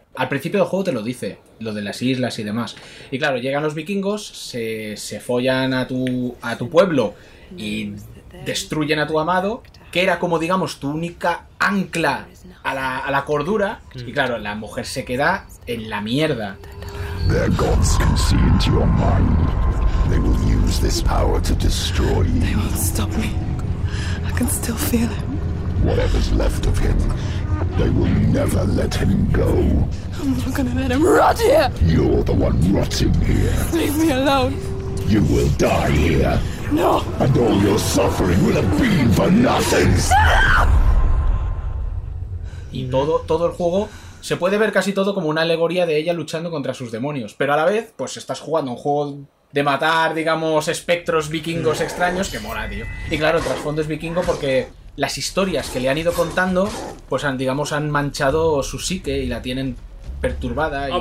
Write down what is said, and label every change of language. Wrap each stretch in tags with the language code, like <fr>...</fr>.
<es>Al principio del juego te lo dice, lo de las islas y demás. Y claro, llegan los vikingos, se follan a tu pueblo y destruyen a tu amado, que era como, digamos, tu única ancla a la cordura. Mm. Y claro, la mujer se queda en la mierda.</es> <en>Their gods can see into your mind. They will use this power to destroy you. They won't stop me. I can still feel him. Whatever's left of him, they will never let him go. I'm not gonna let him rot here. You're the one rotting here. Leave me alone. You will die here. No. And all your suffering will have been for nothing.</en> <es>Y todo el juego. Se puede ver casi todo como una alegoría de ella luchando contra sus demonios, pero a la vez, pues estás jugando un juego de matar, digamos, espectros vikingos extraños, que mola, tío. Y claro, el trasfondo es vikingo porque las historias que le han ido contando, pues han, digamos, han manchado su psique y la tienen perturbada.</es>